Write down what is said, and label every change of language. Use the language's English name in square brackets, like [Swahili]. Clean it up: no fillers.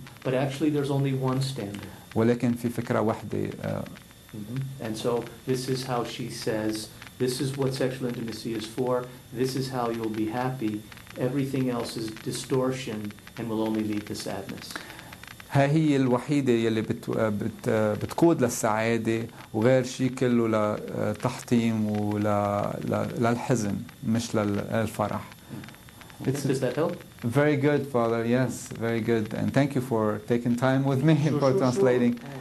[English] But actually there's only one standard. [Arabic] ولكن في فكرة واحدة. [English] And so this is how she says, this is what sexual intimacy is for, this is how you'll be happy, everything else is distortion and will only lead to sadness. [Arabic] ها هي الوحيدة يلي بتقود للسعادة وغير شيء كله لتحطيم وللحزن مش للفرح. [English] Does that help? Very good, Father. Yes, very good. And thank you for taking time with me for translating.